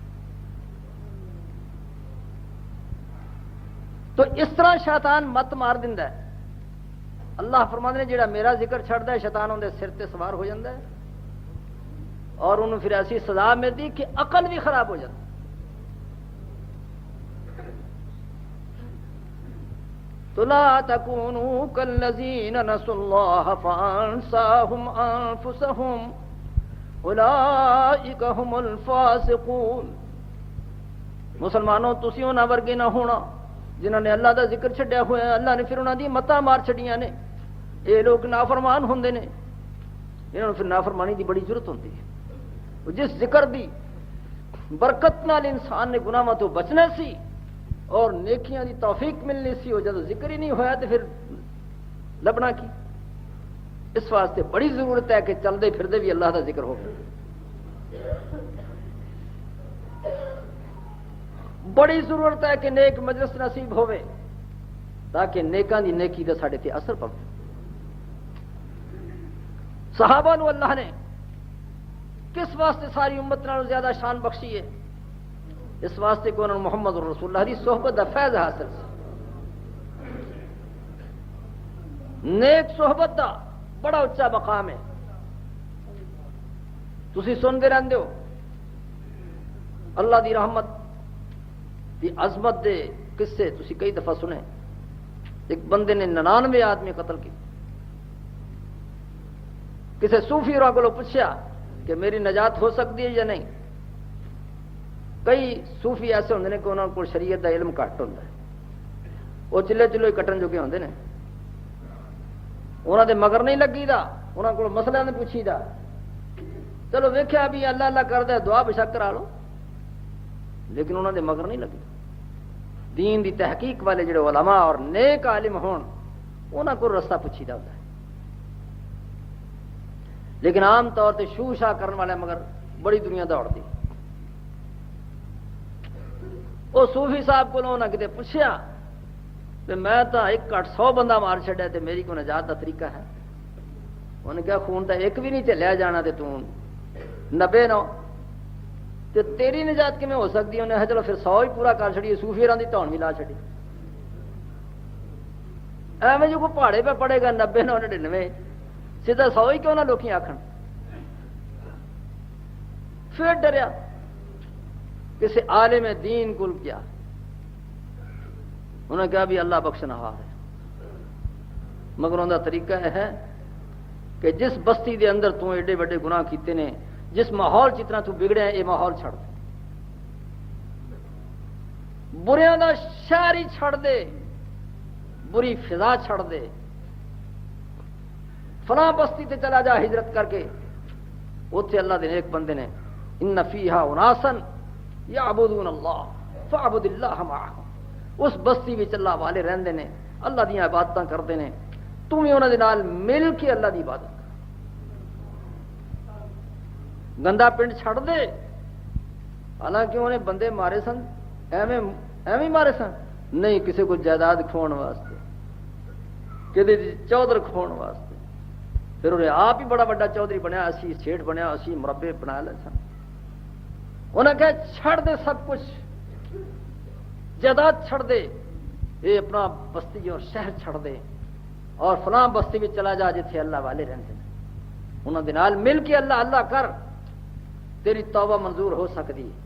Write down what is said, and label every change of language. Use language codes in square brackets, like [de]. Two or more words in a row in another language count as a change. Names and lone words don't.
[pa] تو اس طرح شیطان مت مار دیندا ہے. اللہ فرماندے نے جڑا میرا ذکر چھڑدا ہے شیطان اون دے سر تے سوار ہو جاندا ہے اور انہوں پھر ایسی سزا ملتی کہ عقل بھی خراب ہو جاتی. [ar] تو لا تکونوا کالذین نسوا اللہ فانساہم انفسہم اولئک هم الفاسقون. [pa] مسلمانوں تسی انہاں ورگے نہ ہونا جنہوں نے اللہ دا ذکر چھڈیا ہوا ہے، اللہ نے پھر انہوں دی متاں مار چھڑیاں نے. یہ لوگ نافرمان ہوندے نے، انہوں نے پھر نافرمانی دی بڑی ضرورت ہوندی ہے. جس ذکر دی برکت نال انسان نے گناہاں تو بچنا سی اور نیکیاں دی توفیق ملنی سی، وہ جب ذکر ہی نہیں ہویا تو پھر لبنا کی. اس واسطے بڑی ضرورت ہے کہ چلدے پھردے بھی اللہ دا ذکر ہو. بڑی ضرورت ہے کہ نیک مجلس نصیب ہوئے تاکہ نیکاں دی نیکی دا ساڈے تے اثر پوے. صحابہ نو اللہ نے کس واسطے ساری امت نالوں زیادہ شان بخشی ہے؟ اس واسطے کہ انہوں نے محمد رسول اللہ دی صحبت دا فیض حاصل سی. نیک صحبت دا بڑا اچا مقام ہے. تسی سنتے رہندے ہو اللہ دی رحمت دی عظمت دے قصے تسی کئی دفعہ سنے. [ur] ایک بندے نے 99 آدمی قتل کی. کسی صوفی راہ کو پوچھا کہ میری نجات ہو سکتی ہے یا نہیں. [pa] کئی صوفی ایسے ہوندے نے کہ انہوں کو شریعت دا علم گھٹ ہوندا ہے، وہ چلے چلو ہی کٹن جوگے ہوندے نے، انہوں دے مگر نہیں لگی دا، انہوں کو مسئلہ نہیں پوچھی دا. چلو ویکھیا بھی اللہ اللہ کردا دعا بشک کرا لو، لیکن انہوں دے مگر نہیں لگی. دین دی تحقیق والے جڑے علماء اور نیک عالم ہون انہوں کو رستہ پوچھی دا ہوتا ہے. لیکن عام طور تے شو شاہ کرنے والے مگر بڑی دنیا دوڑ دی. وہ صوفی صاحب کو انہوں نے کتے پوچھا کہ میں تو 100 بندہ مار چھڑیا تے میری کو نجات دا طریقہ ہے. انہوں نے کہا خون تو ایک بھی نہیں چلیا جانا تے تو 99 تے تیری نجات کیویں ہو سکتی؟ انہیں کہا چلو پھر 100 ہی پورا کر چھڑی. صوفی راں دی تون بھی لا چھڑی. ایویں جو کوئی پہاڑے پہ پڑے گا 90 99 سیدھا 100 ہی کیوں نہ لوکی آکھن. پھر ڈریا کسی عالم دین کل کیا. انہوں نے کہا بھی اللہ بخشنا ہوا ہے، مگر ان کا طریقہ یہ ہے کہ جس بستی دے اندر تو ایڈے بڑے گناہ کیتے نے، جس ماحول جتنا تو بگڑے ہیں، یہ ماحول چھڑ دے، بریاں دا شہر ہی چھڑ دے، بری فضا چھڑ دے، فلاں بستی تے چلا جا ہجرت کر کے. اتنے اللہ دے ایک بندے نے [ar] ان فیہا اناسا یعبدون اللہ فاعبد اللہ معہم، [pa] اس بستی وچ اللہ والے رہندے نے، اللہ دی عبادتاں کردے نے، تم بھی انہاں دے نال مل کے اللہ دی عبادت کر. گندا پنڈ چھڑ دے. حالانکہ انہیں بندے مارے سن، ایویں مارے سن نہیں، کسی کو جائیداد کھوان واسطے، کسی چودھر کھوان واسطے. پھر انہیں آپ ہی بڑا بڑا چودھری بنیا، اسی سیٹ بنیا، اسی مربے بنا لے سن. انہیں کہا چھڑ دے سب کچھ، جائیداد چھڑ دے، یہ اپنا بستی اور شہر چھڑ دے اور فلاں بستی میں چلا جا جتھے اللہ والے رہتے ہیں، انہوں دے نال مل کے اللہ اللہ کر، تیری توبہ منظور ہو سکتی.